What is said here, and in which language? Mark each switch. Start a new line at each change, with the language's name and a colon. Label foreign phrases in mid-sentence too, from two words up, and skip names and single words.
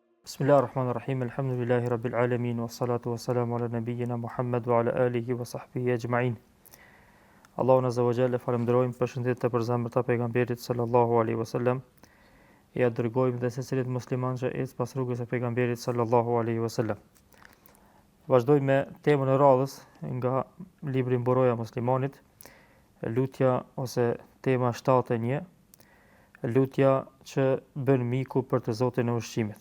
Arabic: بسم الله الرحمن الرحيم الحمد لله رب العالمين والصلاة والسلام على نبينا محمد وعلى آله وصحبه أجمعين.
Albanian: Allahun
Arabic: عز وجل
Albanian: falenderojmë për shëndetit e përzemërta pejgamberit
Arabic: صلى الله عليه وسلم.
Albanian: Ja dërgojmë dhe secilit musliman që ecë pas rrugës së pejgamberit
Arabic: صلى الله عليه وسلم.
Albanian: Vazhdojmë me temën e radhës nga libri Mburoja e muslimanit, lutja ose tema 71, lutja që bën miku për të Zotin e ushqimit.